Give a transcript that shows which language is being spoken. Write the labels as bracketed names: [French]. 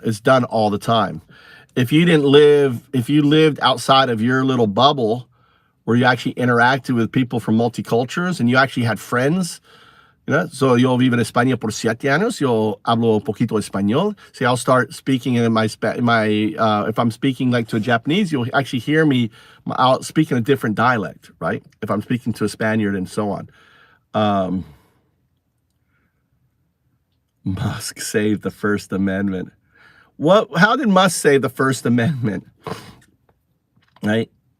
[English] It's done all the time. If you lived outside of your little bubble, where you actually interacted with people from multicultures and you actually had friends. [Spanish] So yo vivo en España por 7 años. Yo hablo poquito español. [English] So I'll start speaking in my if I'm speaking like to a Japanese, you'll actually hear me. I'll speak in a different dialect, right? If I'm speaking to a Spaniard and so on. Musk saved the First Amendment. How did Musk save the First Amendment? Right?